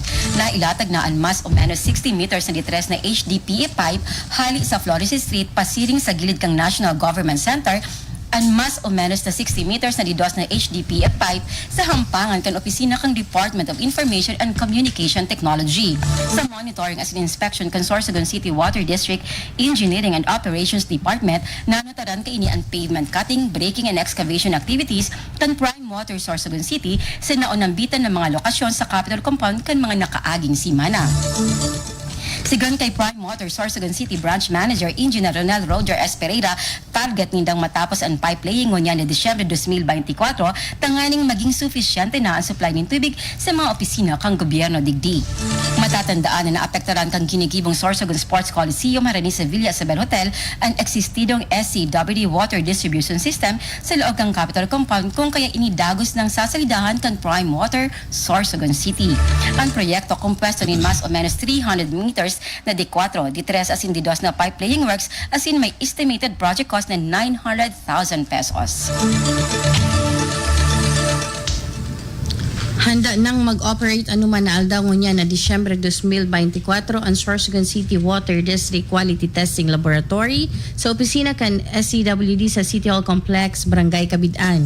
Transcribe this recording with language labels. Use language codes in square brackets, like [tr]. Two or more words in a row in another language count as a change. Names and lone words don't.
[bik] Nailatag na ang mas o menos 60 meters na ditres na [en] HDPE pipe [bik] hali sa Flores Street pasiring sa gilid kang National Government Center ang mas o menos na 60 meters na didos na HDPE pipe sa hampangan kan opisina kang Department of Information and Communication Technology. Sa monitoring as in inspection kan Sorsogon City Water District Engineering and Operations Department, nanataran kaini ang [en] pavement cutting, breaking and excavation activities [bik] kan Prime Water Sorsogon City sa naunambitan ng mga lokasyon sa Capital Compound kan mga nakaaging simana. Sigon kay Prime Water Sorsogon City Branch Manager Engineer Ronel Roger Esperera, target nindang matapos ang [en] pipe laying [bik] ngunya ni Disyembre 2024 tanganing maging sufisyente na ang supply ng tubig sa mga opisina kang gobyerno digdi. Matatandaan na naapektaran kang ginigibong Sorsogon Sports Coliseum harani sa Villa Isabel Hotel ang eksistidong SCWD Water Distribution System sa loob kang Capital Compound kung kaya inidagos ng sasalidahan kang Prime Water Sorsogon City. Ang proyekto kumpuesto ni mas o menos 300 meters na D4, D3 as in D2 na [en] pipe laying works [bik] as in may [en] estimated project cost [bik] na 900,000 pesos. Handa nang mag-operate anuman na aldaw ngunya na Disyembre 2024 ang Sorsogon City Water District Quality Testing Laboratory sa opisina kan SCWD sa City Hall Complex, Barangay Cabidaan.